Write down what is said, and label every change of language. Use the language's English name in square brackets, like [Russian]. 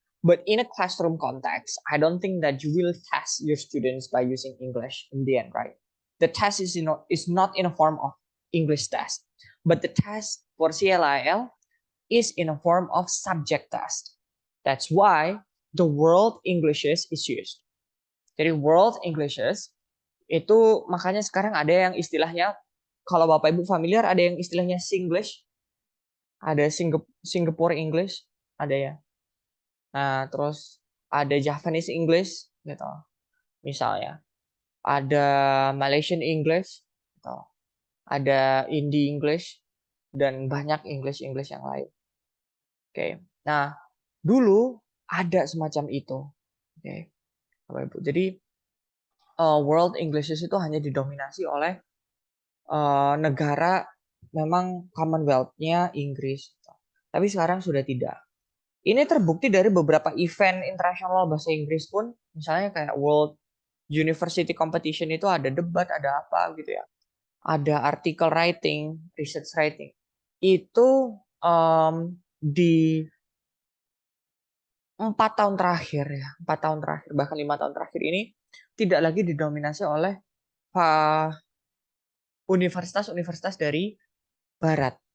[English] But in a classroom context, I don't think that you will test your students by using English in the end, right? The test is not in a form of English test, but the test for CLIL is in a form of subject test. That's why the World Englishes is used. [Indonesian] Jadi World Englishes itu makanya sekarang ada yang istilahnya, kalau Bapak Ibu familiar, ada yang istilahnya Singlish, ada Singapore English, ada ya. Nah, terus ada Japanese English gitu. Misalnya, ada Malaysian English gitu. Ada Indie English dan banyak English yang lain. Oke. Nah, dulu ada semacam itu. Oke. Bapak Ibu. Jadi World Englishes itu hanya didominasi oleh negara memang Commonwealth-nya Inggris. Tapi sekarang sudah tidak. Ini terbukti dari beberapa event internasional bahasa Inggris pun, misalnya kayak World University Competition itu ada debat, ada apa gitu ya. Ada article writing, research writing. Itu di 4 tahun terakhir ya, 4 tahun terakhir, bahkan 5 tahun terakhir ini tidak lagi didominasi oleh universitas-universitas dari Barat.